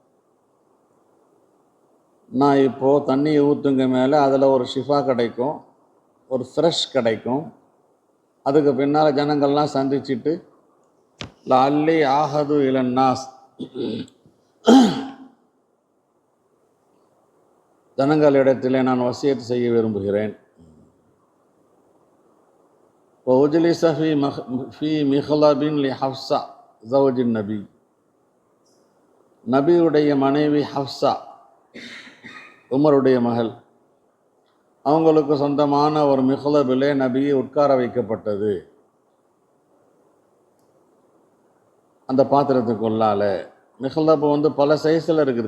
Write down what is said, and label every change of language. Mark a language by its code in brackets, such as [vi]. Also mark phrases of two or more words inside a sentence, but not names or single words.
[ta] நான் இப்போது தண்ணியை ஊற்றுங்க மேலே அதில் ஒரு ஷிஃபா கிடைக்கும், ஒரு ஃப்ரெஷ் கிடைக்கும். அதுக்கு பின்னால் ஜனங்கள்லாம் சந்திச்சுட்டு [ar] لعلي أعهد إلى الناس, [ta] ஜனங்களிடத்திலே நான் வசியத்து செய்ய விரும்புகிறேன். [ar] وأجلس في مخلب لحفصة زوج النبي. [ta] நபியுடைய மனைவி ஹப்ஸா, உமருடைய மகள், அவங்களுக்கு சொந்தமான ஒரு மிஹ்லபிலே நபியை உட்கார வைக்கப்பட்டது. அந்த பாத்திரத்துக்குள்ளால மிஹ்லபு பல சைஸில் இருக்குது.